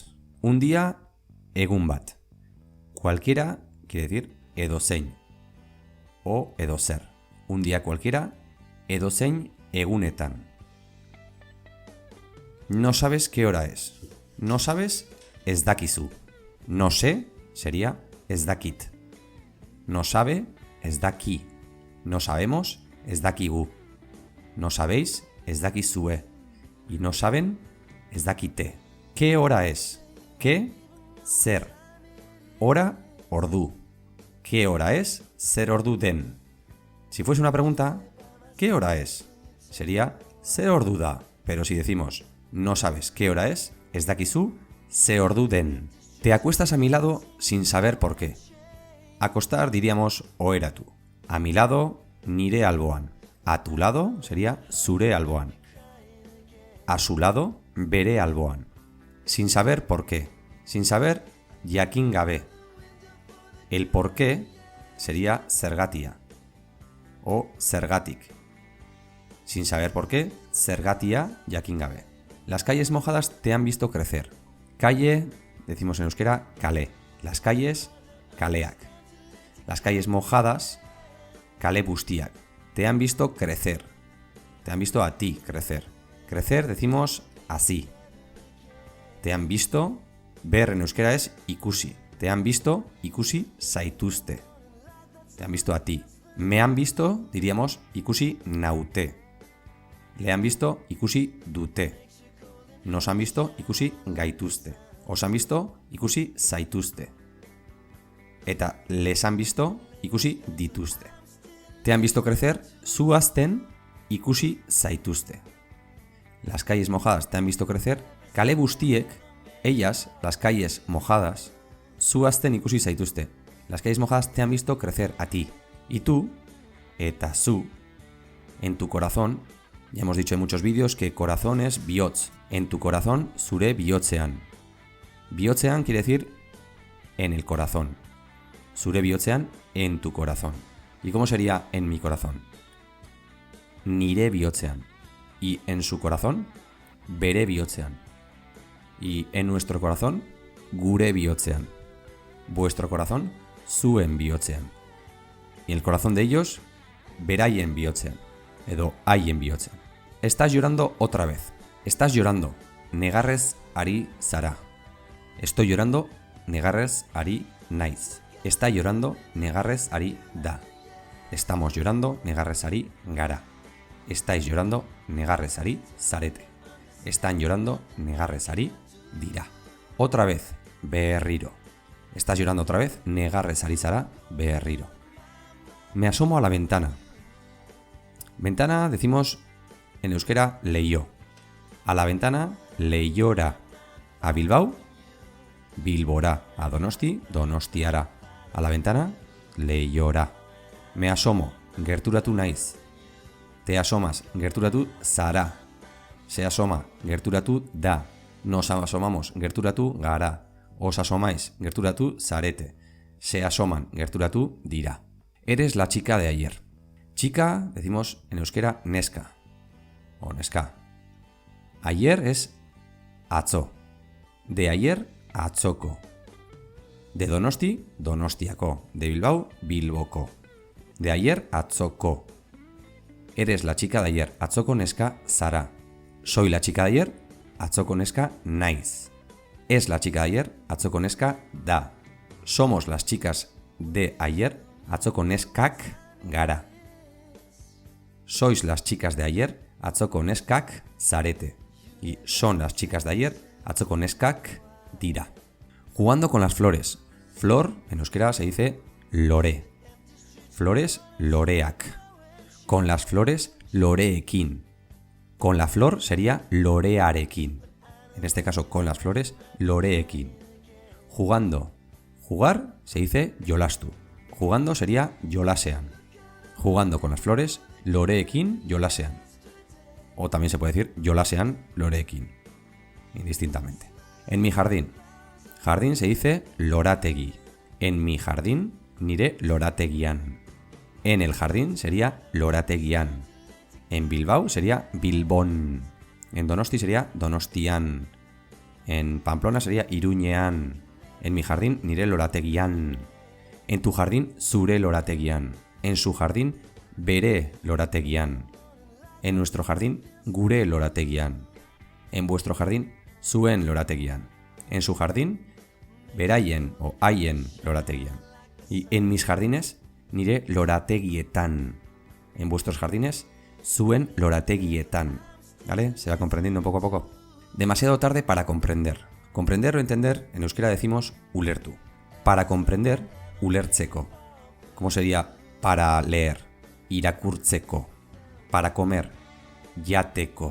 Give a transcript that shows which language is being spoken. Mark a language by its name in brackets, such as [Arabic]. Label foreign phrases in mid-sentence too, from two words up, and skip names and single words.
[Spanish] Un día, [Basque] egun bat. [Spanish] Cualquiera quiere decir edozein. o edozer. Un día cualquiera, [Basque] edozein egunetan. [Spanish] No sabes qué hora es. No sabes, [Basque] ez dakizu. [Spanish] No sé sería [Basque] ez dakit. [Spanish] No sabe, [Basque] ez daki. [Spanish] No sabemos, [Basque] ez dakigu. [Spanish] No sabéis, [Basque] ez dakizue. [Spanish] Y no saben, [Basque] ez dakite. [Spanish] ¿Qué hora es? ¿Qué? Zer. Hora, ordu. ¿Qué hora es? [Basque] Zer ordu den. [Spanish] Si fuese una pregunta, ¿qué hora es? Sería [Basque] zer ordu da. [Spanish] Pero si decimos, no sabes qué hora es [Basque] dakizu, ze ordu den. [Spanish] Te acuestas a mi lado sin saber por qué. Acostar diríamos oheratu. A mi lado, [Basque] nire alboan. [Spanish] A tu lado sería [Basque] zure alboan. [Spanish] A su lado, [Basque] bere alboan. [Spanish] Sin saber por qué. Sin saber, [Basque] jakin gabe. [Spanish] El por qué sería zergatia o zergatik. Sin saber por qué, [Basque] zergatia, jakin gabe. [Spanish] Las calles mojadas te han visto crecer. Calle, decimos en euskera, kale. Las calles, kaleak. Las calles mojadas, [Basque] kale bustiak. [Spanish] Te han visto crecer. Te han visto a ti crecer. Crecer decimos así. Te han visto, ver en euskera es ikusi. Te han visto, [Basque] ikusi zaituzte. [Spanish] Te han visto a ti. Me han visto, diríamos, [Basque] ikusi naute. [Spanish] Le han visto, [Basque] ikusi dute. [Spanish] Nos han visto, [Basque] ikusi gaituzte. [Spanish] Os han visto, [Basque] ikusi zaituzte. [Spanish] Eta les han visto, [Basque] ikusi dituzte. [Spanish] Te han visto crecer, [Basque] zuazten, ikusi zaituzte. [Spanish] Las calles mojadas te han visto crecer, [Basque] kale bustiek, [Spanish] ellas, las calles mojadas, [Basque] zuazten ikusi zaituzte. [Spanish] Las calles mojadas te han visto crecer a ti. Y tú, [Basque] eta zu, [Spanish] en tu corazón, ya hemos dicho en muchos vídeos que corazón es bihotz. En tu corazón, [Basque] zure bihotzean. [Spanish] Bihotzean quiere decir en el corazón. [Basque] Zure bihotzean, [Spanish] en tu corazón. ¿Y cómo sería en mi corazón? [Basque] Nire bihotzean. [Spanish] Y en su corazón, [Basque] bere bihotzean. [Spanish] Y en nuestro corazón, [Basque] gure bihotzean. [Spanish] Vuestro corazón, [Basque] zuen bihotzean. [Spanish] Y el corazón de ellos, [Basque] beraien bihotzean. Edo haien bihotzean. [Spanish] Estás llorando otra vez. Estás llorando. [Basque] Negarrez ari zara. [Spanish] Estoy llorando. [Basque] Negarrez ari naiz. [Spanish] Está llorando. [Basque] Negarrez ari da. [Spanish] Estamos llorando. [Basque] Negarrez ari gara. [Spanish] Estáis llorando. [Basque] Negarrez ari zarete. [Spanish] Están llorando. [Basque] Negarrez ari dira. [Spanish] Otra vez. Berriro. Estás llorando otra vez. [Basque] Negarrez ari zara. Berriro. [Spanish] Me asomo a la ventana. Ventana decimos en euskera leio. A la ventana leiora. A Bilbao, Bilbora. A Donosti, Donostiara. A la ventana leiora. Me asomo, [Basque] gerturatu naiz. [Spanish] Te asomas, [Basque] gerturatu zara. [Spanish] Se asoma, [Basque] gerturatu da. [Spanish] Nos asomamos, [Basque] gerturatu gara. [Spanish] Os asomáis, [Basque] gerturatu zarete. [Spanish] Se asoman, [Basque] gerturatu dira. [Spanish] Eres la chica de ayer. Chica, decimos en euskera neska o neska. Ayer es atzo. De ayer, [Basque] atzoko. De Donosti, Donostiako. [Spanish] De Bilbao, Bilboko. De ayer, atzoko. Eres la chica de ayer, [Basque] atzoko neska zara. [Spanish] Soy la chica de ayer, [Basque] atzoko neska naiz. [Spanish] Es la chica de ayer, [Basque] atzoko neska da. [Spanish] Somos las chicas de ayer, [Basque] atzoko neskak gara. [Spanish] Sois las chicas de ayer, [Basque] atzoko neskak zarete. [Spanish] Y son las chicas de ayer, [Basque] atzoko neskak dira. [Spanish] Jugando con las flores. Flor, en euskera se dice lore. Flores, loreak. Con las flores, loreekin. Con la flor sería lorearekin. En este caso, con las flores, loreekin. Jugando. Jugar se dice yolastu. Jugando sería yolasean. Jugando con las flores, [Basque] loreekin yolasean. [Spanish] O también se puede decir [Basque] yolasean loreekin. [Spanish] Indistintamente. En mi jardín. Jardín se dice lorategi. En mi jardín, [Basque] nire lorategian. [Spanish] En el jardín sería lorategian. En Bilbao sería Bilbón. En Donosti sería Donostian. En Pamplona sería Iruñean. En mi jardín, [Basque] nire lorategian. [Spanish] En tu jardín, [Basque] zure lorategian. [Spanish] En su jardín, [Basque] bere lorategian. [Spanish] En nuestro jardín, [Basque] gure lorategian. [Spanish] En vuestro jardín, [Basque] zuen lorategian. [Spanish] En su jardín, [Basque] beraien o haien lorategian. [Spanish] Y en mis jardines, [Basque] nire lorategietan. [Spanish] En vuestros jardines, [Basque] zuen lorategietan. [Spanish] ¿Vale? ¿Se va comprendiendo poco a poco? Demasiado tarde para comprender. Comprender o entender, en euskera decimos ulertu. Para comprender, ulertzeko. ¿Cómo sería para leer? Irakurtzeko. Para comer, jateko.